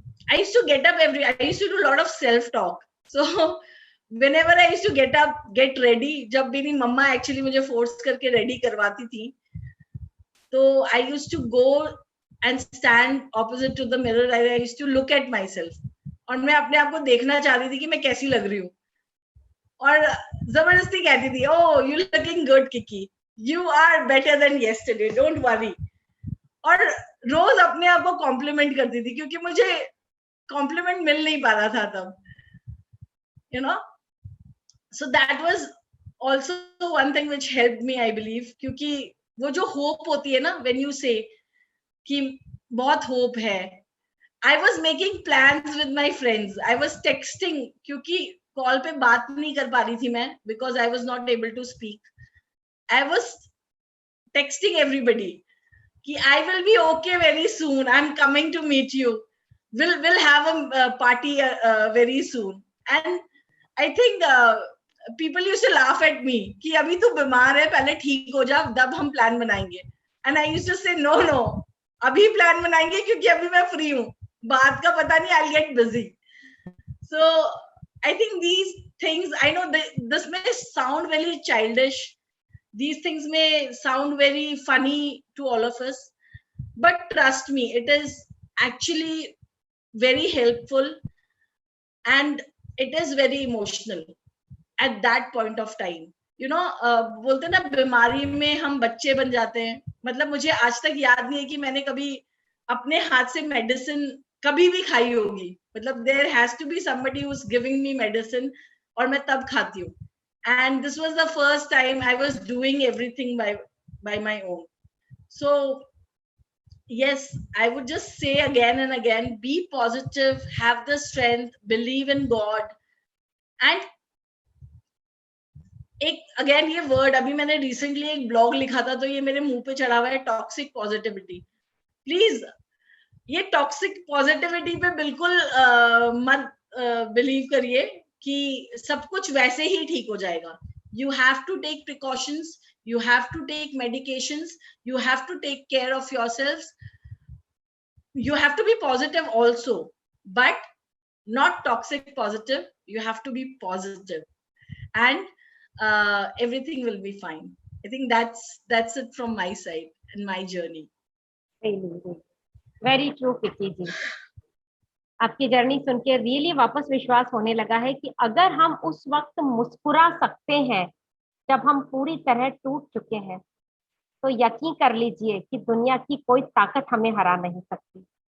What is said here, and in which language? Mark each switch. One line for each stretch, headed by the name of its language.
English: I used to get up I used to do a lot of self-talk. So whenever I used to get up, get ready,
Hindi: जब मेरी मम्मा
English: actually
Hindi: मुझे force करके ready करवाती थी, तो
English: I used to go and stand opposite to the mirror. I used to look at myself,
Hindi: और मैं अपने आप को देखना चाहती थी कि मैं कैसी लग रही हूँ, और जबरदस्ती कहती थी,
English: oh you looking good Kiki, you are better than yesterday, don't worry.
Hindi: और रोज अपने आप को कॉम्प्लीमेंट करती थी, क्योंकि मुझे कॉम्प्लीमेंट मिल नहीं पा रहा था तब,
English: you know. So that was also one thing which helped me, I believe,
Hindi: क्योंकि वो जो होप होती है ना,
English: when you say
Hindi: कि बहुत होप है.
English: I was making plans with my friends. I was texting,
Hindi: क्योंकि कॉल पे बात नहीं कर पा रही थी मैं,
English: because I was not able to speak. I was texting everybody कि I will be okay very soon. I'm coming to meet you. We'll have a party very soon. And I think people used to laugh at me
Hindi: कि अभी तू बीमार है, पहले ठीक हो जा, तब हम प्लान बनाएंगे.
English: And I used to say no,
Hindi: अभी प्लान बनाएंगे क्योंकि अभी मैं फ्री हूँ, बात का पता नहीं,
English: I'll get busy. So I think these things, I know this may sound very childish, these things may sound very funny to all of us, but trust me, it is actually very helpful and it is very emotional at that point of time. You know,
Hindi: बोलते ना बीमारी में हम बच्चे बन जाते हैं. मतलब मुझे आज तक याद नहीं है कि मैंने कभी अपने हाथ से मेडिसिन कभी भी खाई होगी.
English: मतलब there has to be somebody who's giving me medicine
Hindi: और मैं तब खाती हूँ.
English: And this was the first time I was doing everything by my own. So yes, I would just say again and again, be positive, have the strength, believe in God.
Hindi: And एक again ये word, अभी मैंने recently एक blog लिखा था तो ये मेरे मुंह पे चढ़ा हुआ है, टॉक्सिक पॉजिटिविटी. प्लीज ये टॉक्सिक पॉजिटिविटी पे बिल्कुल मत बिलीव करिए कि सब कुछ वैसे ही ठीक हो जाएगा.
English: You have to take precautions, you have to take medications, you have to take care of yourselves, you have to be positive also, but not toxic positive. You have to be positive and everything will be fine. I think that's it from my side and my journey. Very true,
Hindi: Kiki जी. आपकी journey सुन के really वापस विश्वास होने लगा है कि अगर हम उस वक्त मुस्कुरा सकते हैं जब हम पूरी तरह टूट चुके हैं, तो यकीन कर लीजिए कि दुनिया की कोई ताकत हमें हरा नहीं सकती.